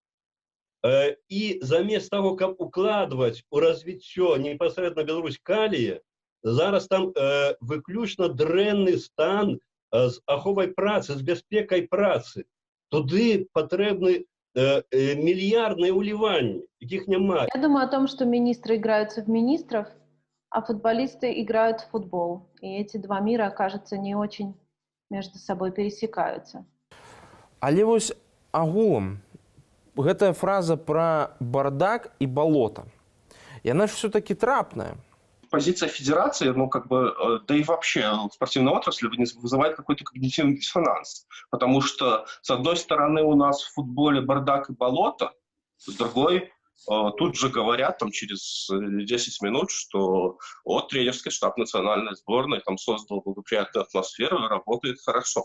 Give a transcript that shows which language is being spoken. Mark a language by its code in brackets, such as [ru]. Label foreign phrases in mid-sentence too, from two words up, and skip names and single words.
[be] І замест таго, каб укладваць у развіццё непасрэдна Беларусь-Калія, зараз там выключна дрэнны стан з аховай працы, з бяспекай працы. Туды патрэбны мільярдныя ўліванні, якіх няма. [ru] Я думаю о том, что министры играются в министров, а футболисты играют в футбол. И эти два мира, кажется, не очень между собой пересекаются. [be] Але вось агулам гэтая фраза пра бардак і балота, яна ж все-таки трапная. [ru] Позиция федерации, ну, как бы, да и вообще спортивной отрасли вызывает какой-то когнитивный диссонанс. Потому что, с одной стороны, у нас в футболе бардак и болото, с другой, тут же говорят там, через 10 минут, что тренерский штаб национальной сборной там создал благоприятную атмосферу и работает хорошо.